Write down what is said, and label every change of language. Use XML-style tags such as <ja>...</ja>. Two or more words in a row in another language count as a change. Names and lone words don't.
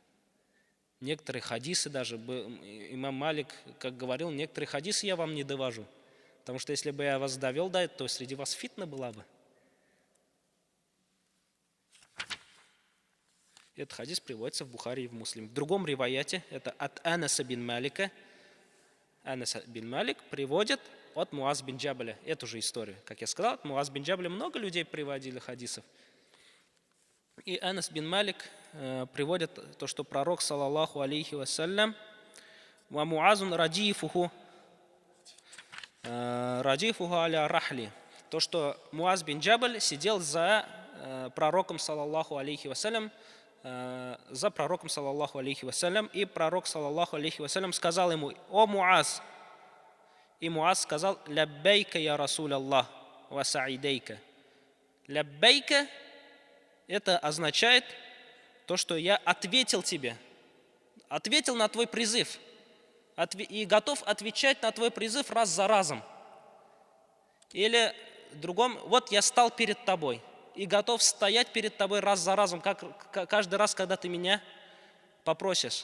<ru>Некоторые хадисы даже, имам Малик, как говорил, некоторые хадисы я вам не довожу, потому что если бы я вас довел до этого, то среди вас фитна была бы. Этот хадис приводится в Бухари и в Муслиме. В другом риваяте, это от Анаса бин Малика. Анас бин Малик приводит от Муаз бин Джабаля эту же историю. Как я сказал, от Муаз бин Джабаля много людей приводили хадисов. И Анас бин Малик приводят то, что пророк,</ru> <ar>صلى الله عليه وسلم، ومعاذ رديفه على الرحل,</ar> <ru>то, что Муаз бин Джабаль сидел за пророком,</ru> <ar>صلى الله عليه وسلم,</ar> <ru>и пророк,</ru> <ar>صلى الله عليه وسلم,</ar> <ru>сказал ему: «О Муаз!» И Муаз сказал:</ru> <ar>«لبيك يا رسول الله وسعديك».</ar> <ru>Ляббейка — это означает то, что я ответил тебе, ответил на твой призыв и готов отвечать на твой призыв раз за разом. Или в другом: вот я стал перед тобой и готов стоять перед тобой раз за разом, каждый раз, когда ты меня попросишь.</ru>